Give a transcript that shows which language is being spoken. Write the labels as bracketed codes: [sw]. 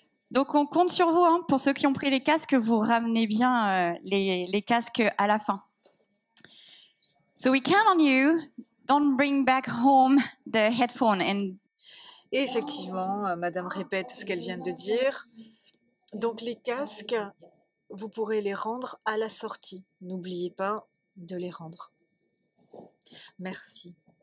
[fr] Donc on compte sur vous, hein, pour ceux qui ont pris les casques, vous ramenez bien les casques à la fin. [en] So we count on you. Don't bring back home the headphone. [fr] Et effectivement, Madame répète ce qu'elle vient de dire. Donc les casques, vous pourrez les rendre à la sortie. N'oubliez pas de les rendre. Merci.